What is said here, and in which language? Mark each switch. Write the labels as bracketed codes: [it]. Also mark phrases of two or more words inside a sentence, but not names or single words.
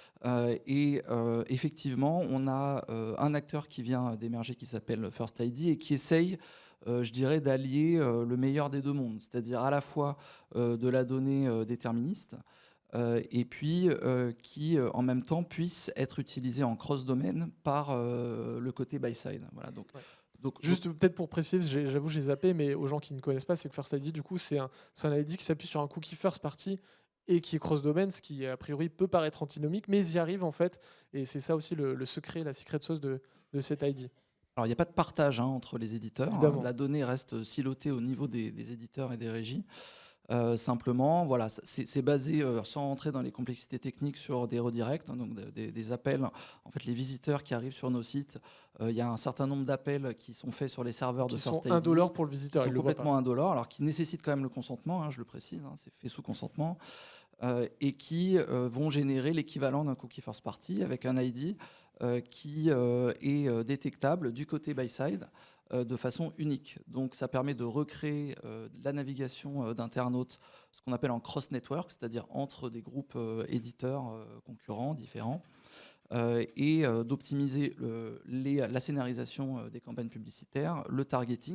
[fr] Effectivement, on a un acteur qui vient d'émerger qui s'appelle First ID et qui essaye je dirais, d'allier le meilleur des deux mondes, c'est-à-dire à la fois de la donnée déterministe, et puis qui, en même temps, puisse être utilisé en cross-domaine par le côté buy-side. Voilà, donc, ouais. Donc, juste peut-être pour préciser, j'avoue j'ai zappé, mais aux gens qui ne connaissent pas, c'est que First ID, du coup, c'est un ID qui s'appuie sur un cookie [en] first party [fr] et qui est cross-domaine, ce qui a priori peut paraître antinomique, mais ils y arrivent en fait, et c'est ça aussi le secret, la [en] secret sauce [fr] de cet ID. Alors, il n'y a pas de partage entre les éditeurs. La donnée reste silotée au niveau des éditeurs et des régies. Simplement, voilà, c'est basé, sans rentrer dans les complexités techniques, sur des redirects, donc des appels. En fait, les visiteurs qui arrivent sur nos sites, il y a un certain nombre d'appels qui sont faits sur les serveurs de First ID. Qui sont $1 pour le visiteur. Qui sont complètement $1, alors qui nécessitent quand même le consentement, je le précise, c'est fait sous consentement, et qui vont générer l'équivalent d'un cookie [en] first party [fr] avec un ID qui est détectable du côté buy-side de façon unique. Donc ça permet de recréer la navigation d'internautes, ce qu'on appelle en cross-network, c'est-à-dire entre des groupes éditeurs concurrents, différents, et d'optimiser la scénarisation des campagnes publicitaires, le targeting.